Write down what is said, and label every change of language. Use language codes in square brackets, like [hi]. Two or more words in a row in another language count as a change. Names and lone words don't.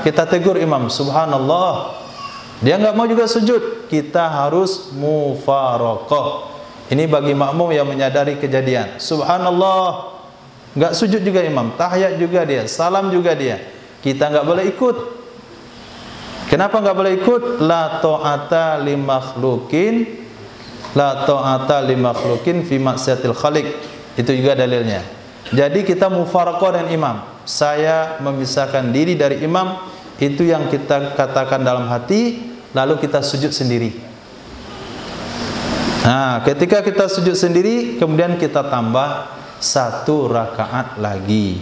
[id] Kita tegur imam, subhanallah. Dia nggak mau juga sujud. Kita harus mufaraqah. Ini bagi makmum yang menyadari kejadian. Subhanallah. nggak sujud juga imam, tahiyat juga dia, salam juga dia. Kita nggak boleh ikut. Kenapa nggak boleh ikut? [ar] لا طاعة لمخلوق، لا طاعة لمخلوق في معصية الخالق. [id] Itu juga dalilnya. Jadi kita mufaraqah dengan imam. Saya memisahkan diri dari imam, itu yang kita katakan dalam hati, lalu kita sujud sendiri. Nah, ketika kita sujud sendiri, kemudian kita tambah 1 rakaat lagi.